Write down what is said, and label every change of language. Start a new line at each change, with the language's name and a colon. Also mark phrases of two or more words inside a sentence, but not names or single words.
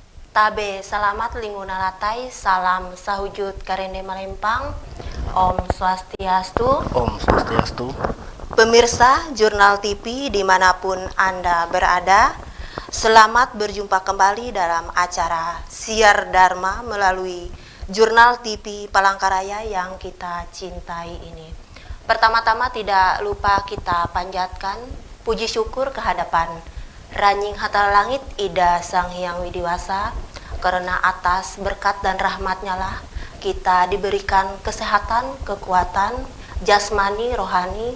Ngaju: Tabe selamat linguna latai, salam sahujud karende malempang.
Indonesian: Om Swastiastu. Om Swastiastu. Pemirsa Jurnal TV dimanapun Anda berada, selamat berjumpa kembali dalam acara Siar Dharma melalui Jurnal TV Palangkaraya yang kita cintai ini. Pertama-tama tidak lupa kita panjatkan puji syukur kehadapan Ranying Hatala Langit Ida Sang Hyang Widiwasa, karena atas berkat dan rahmatnya lah kita diberikan kesehatan, kekuatan, jasmani, rohani.